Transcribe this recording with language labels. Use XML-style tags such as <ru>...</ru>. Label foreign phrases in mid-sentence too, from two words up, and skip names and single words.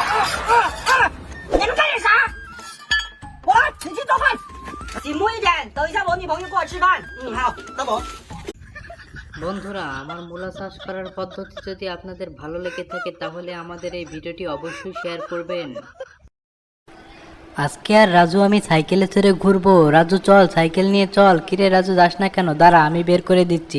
<zh>你们干点啥？我你去做饭，醒目一点。等一下我女朋友过来吃饭。好，等我。</zh> <bn>বন্ধুরা, আমার মূলা চাষ করার পদ্ধতি যদি আপনাদের ভালো লেগে থাকে তাহলে আমাদের এই ভিডিওটি অবশ্যই শেয়ার করবেন। আজকে আর রাজু আমি সাইকেলে চড়ে ঘুরবো। রাজু চল, সাইকেল নিয়ে চল। কিরে রাজু, যাস না কেন? দাঁড়া, আমি বের করে দিচ্ছি।</bn>